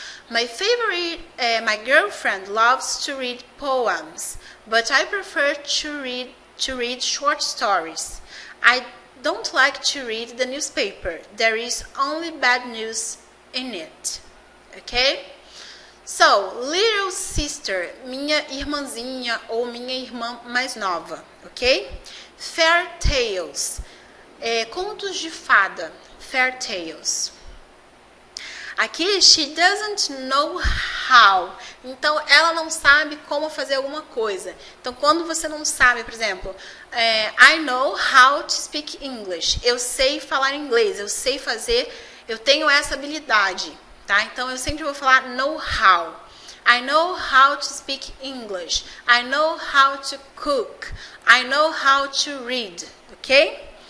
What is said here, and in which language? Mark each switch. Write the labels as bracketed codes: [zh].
[en] My girlfriend loves to read poems, but I prefer to read short stories. I don't like to read the newspaper. There is only bad news in it. Okay? So, little sister, [pt] minha irmãzinha ou minha irmã mais nova. [en] Ok? Fairy tales, [pt] contos de fada. [en] Fairy tales. Aqui, she doesn't know how. [pt] Então, ela não sabe como fazer alguma coisa. Então, quando você não sabe, por exemplo, [en] I know how to speak English. [pt] Eu sei falar inglês, eu tenho essa habilidade, tá? Então, eu sempre vou falar know how. [en] I know how to speak English. I know how to cook. I know how to read, ok?